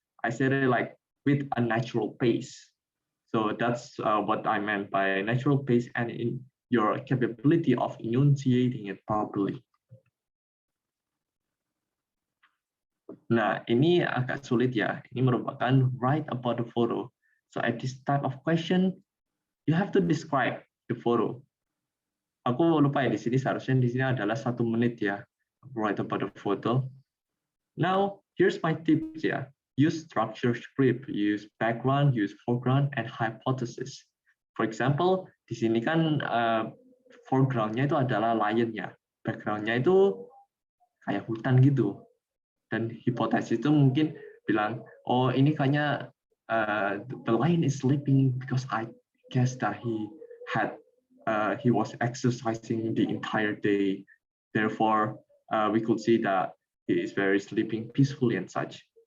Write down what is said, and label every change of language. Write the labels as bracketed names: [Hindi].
[English] I said it like with a natural pace. So that's what I meant by natural pace and in your capability of enunciating it properly. [Indonesian] Nah, ini agak sulit ya. Ini merupakan write about the photo. [English] So at this type of question, you have to describe the photo. [Indonesian] Aku lupa ya di sini, seharusnya di sini adalah 1 menit ya. Write about the photo. [English] Now, here's my tips ya. Use structure script, use background, use foreground, and hypothesis. For example, [Indonesian] di sini kan foreground-nya itu adalah lion ya. Background-nya itu kayak hutan gitu. Dan hipotesis itu mungkin bilang, oh ini kayaknya [English] the lion is sleeping because I guess that he was exercising the entire day. Therefore, we could see that he is very sleeping peacefully and such.